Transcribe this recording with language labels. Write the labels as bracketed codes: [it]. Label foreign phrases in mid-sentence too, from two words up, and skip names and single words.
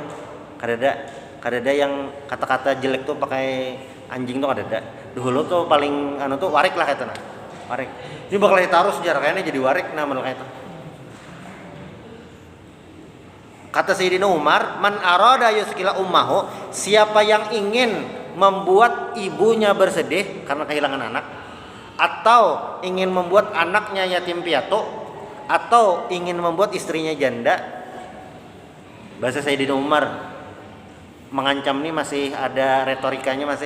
[bjn] Kadada yang kata-kata jelek tuh pakai anjing tuh kadada. Dulu tuh paling tuh warik lah kata nah. Warik. [id] Ini bakal ditaruh sejarah kayaknya jadi warik nama lo kayak itu. Kata Sayyidina Umar, [ar] من أراد يثكل أمه, [id] siapa yang ingin membuat ibunya bersedih karena kehilangan anak, atau ingin membuat anaknya yatim piatu, atau ingin membuat istrinya janda. Bahasa Sayyidina Umar mengancam nih, masih ada retorikanya masih.